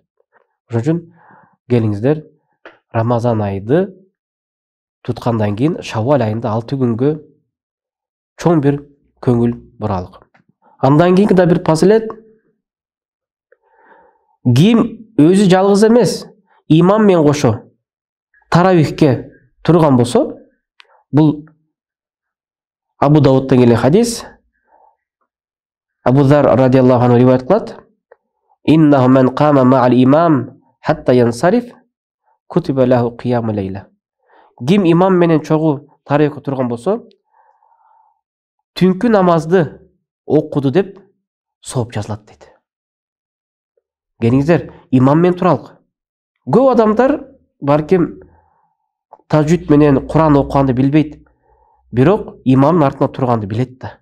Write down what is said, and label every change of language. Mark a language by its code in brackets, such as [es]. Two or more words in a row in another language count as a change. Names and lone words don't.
[ky] Ошон үчүн келиңиздер, Рамазан айды туткандан кийин Шавал айында 6 күнгө чоң бир көңүл буралык. Андан кийинки да бир фазилет, ким өзү жалгыз эмес, имам менен кошо таравихке турган болсо, бул Абу Дауудтан келген хадис, Абу Зар [ar] رضي الله عنه [ky] риваят кылат: [ar] إنه من قام مع الإمام حتى ينصرف كتب له قيام ليلة. [ky] Ким имам менен чогуу таравихке турган болсо, түнкү намазды окуду деп сооп жазылат дейт. Келиңиздер, имам менен туралык. Көп адамдар балким тажвид менен Куран окуганды билбейт, бирок имамдын артында турганды билет да.